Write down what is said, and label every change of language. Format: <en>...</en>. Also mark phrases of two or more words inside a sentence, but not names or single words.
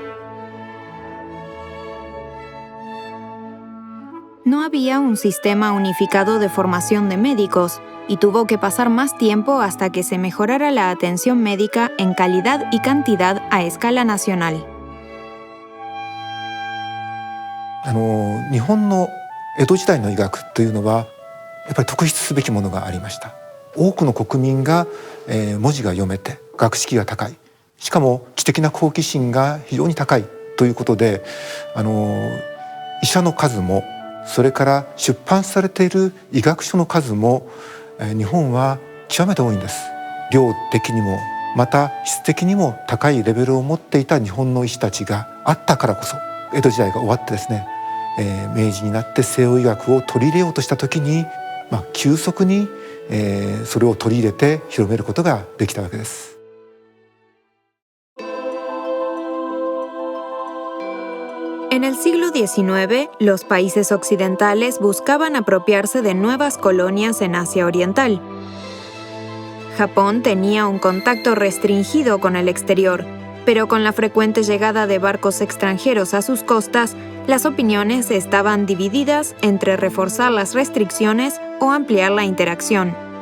<es>No había un sistema unificado de formación de médicos y tuvo que pasar más tiempo hasta que se mejorara la atención médica en calidad y cantidad a escala nacional.</es> <ja>日本の江戸時代の医学というのはやっぱり特筆すべきものがありました。多くの国民が、文字が読めて学識が高い、しかも知的な好奇心が非常に高いということで、医者の数もそれから出版されている医学書の数も、日本は極めて多いんです。量的にもまた質的にも高いレベルを持っていた日本の医師たちがあったからこそ、江戸時代が終わってですね、明治になって西洋医学を取り入れようとした時に、急速に、それを取り入れて広めることができたわけです。</ja> <es>En el siglo XIX, los países occidentales buscaban apropiarse de nuevas colonias en Asia Oriental. Japón tenía un contacto restringido con el exterior, pero con la frecuente llegada de barcos extranjeros a sus costas, las opiniones estaban divididas entre reforzar las restricciones o ampliar la interacción.</es>